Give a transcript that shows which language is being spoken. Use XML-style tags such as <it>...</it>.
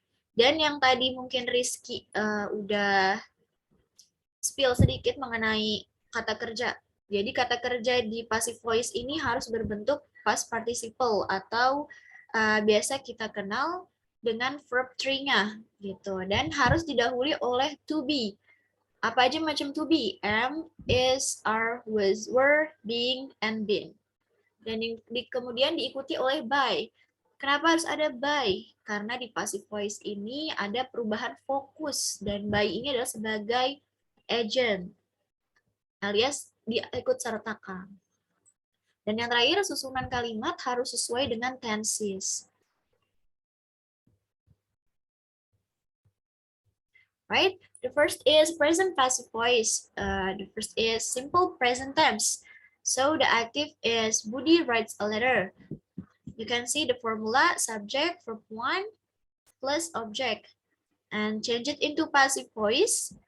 <id>Dan yang tadi mungkin Rizky udah spill sedikit mengenai kata kerja. Jadi kata kerja di passive voice ini harus berbentuk past participle atau biasa kita kenal dengan verb tree-nya gitu, dan harus didahului oleh to be. Apa aja macam to be? Am, is, are, was, were, being, and been. Dan kemudian diikuti oleh by. Kenapa harus ada by? Karena di passive voice ini ada perubahan fokus, dan by ini adalah sebagai agent alias diikut sertakan. Dan yang terakhir, susunan kalimat harus sesuai dengan tenses.</id> <en>Right? The first is present passive voice. The first is simple present tense. So the active is Budi writes a letter. You can see the formula subject verb 1 plus object, and change it into passive voice.</en>